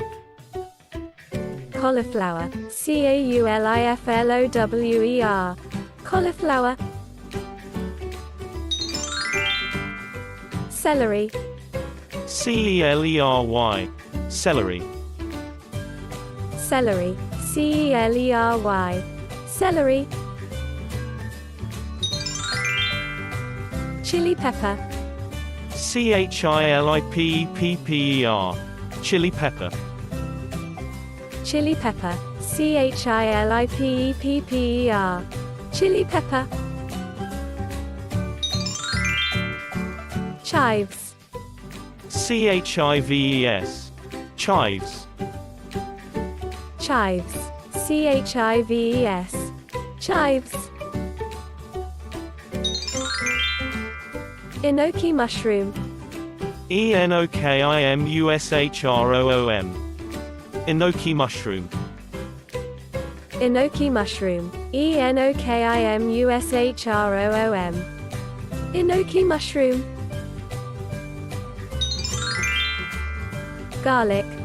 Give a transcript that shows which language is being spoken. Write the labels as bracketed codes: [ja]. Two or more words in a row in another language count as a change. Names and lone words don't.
[en] Cauliflower. Cauliflower. Cauliflower. Celery. Celery. Celery. Celery. Celery. Celery. Chili pepper. Chilipepper. Chili pepper. Chili pepper. Chilipepper. Chili pepper. Chives. Chives. Chives. Chives. Chives. Chives. Enoki mushroom. Enoki mushroom. Enoki mushroom. Enoki mushroom. Enoki mushroom. Enoki mushroom. Garlic.